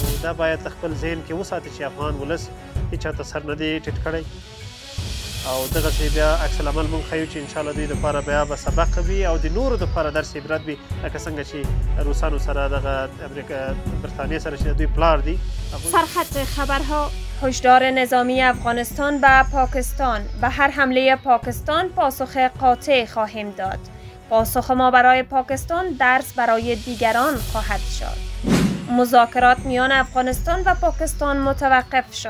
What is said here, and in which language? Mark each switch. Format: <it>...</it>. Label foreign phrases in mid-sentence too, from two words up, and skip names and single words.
<ps>دا باید خپل ذهن کې وساتي چې افغان ولس هیچا ته سر نه دی ټیټ کړی او دغسې بیا عکس العمل موږ ښیو چې انشاءالله دوی دپاره بیا به سبق وي او د نورو دپاره درس عبرت وي لکه څنګه چې روسانو سره دغه برطانیې سره چې دوی پلار دي.</ps> <fa>سرخط خبرها: هشدار نظامی افغانستان به پاکستان: به هر حمله پاکستان پاسخ قاطع خواهیم داد. پاسخ ما برای پاکستان درس برای دیگران خواهد شد. مذاکرات میان افغانستان و پاکستان متوقف شد.</fa>